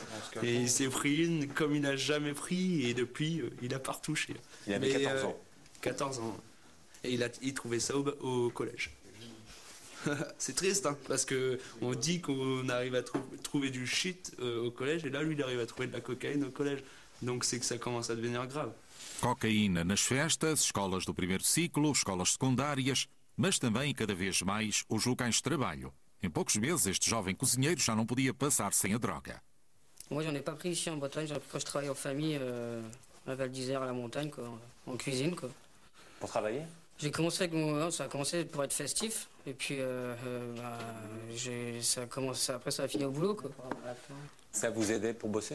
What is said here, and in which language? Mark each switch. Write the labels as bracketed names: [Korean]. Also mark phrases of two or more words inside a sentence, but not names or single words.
[French] Et il s'est pris une comme il n'a jamais pris et depuis, il n'a pas retouché. Il avait 14 ans. 14 ans. Et il trouvait ça au collège. C'est triste, hein, parce qu'on dit qu'on arrive à trouver du shit au collège, et là, lui, il arrive à trouver de la cocaïne au collège. Donc c'est que ça commence à devenir grave. [Portuguese] Cocaína nas festas, escolas do primeiro ciclo, escolas secundárias, mas também, cada vez mais, os locais de trabalho. Em poucos meses, este jovem cozinheiro já não podia passar sem a droga. [French] Moi, j'en ai pas pris ici en Bretagne, j'en ai pris quand je travaillais en famille à Val d'Isère, à la montagne, quoi, en cuisine, quoi. Pour travailler? J'ai commencé ça a commencé pour être festif, et puis après ça a fini au boulot, quoi. Ça vous aidait pour bosser?